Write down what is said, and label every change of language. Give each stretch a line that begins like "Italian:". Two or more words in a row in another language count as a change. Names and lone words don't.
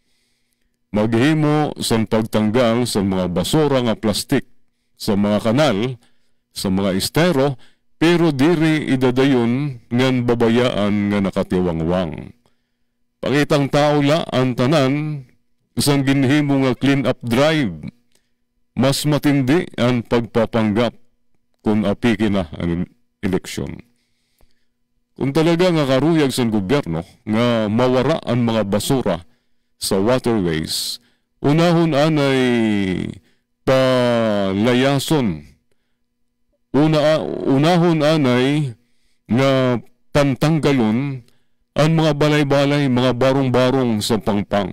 Waray: Maghimo sa pagtanggal sa mga basura nga plastik sa mga kanal, sa mga estero, pero diri idadayon ngan babayaan nga nakatiwangwang. Pangitang tao la ang tanan sa ginhimo nga
English: clean-up drive.
Filipino: Mas matindi ang pagpapanggap kung apiki na ang eleksyon.
Waray: Kung talaga nga karuyag sa gobyerno nga mawara ang mga basura sa waterways, unahon anay palayason, unahon anay nga pantanggalon ang mga balay-balay, mga barong-barong sa pangpang.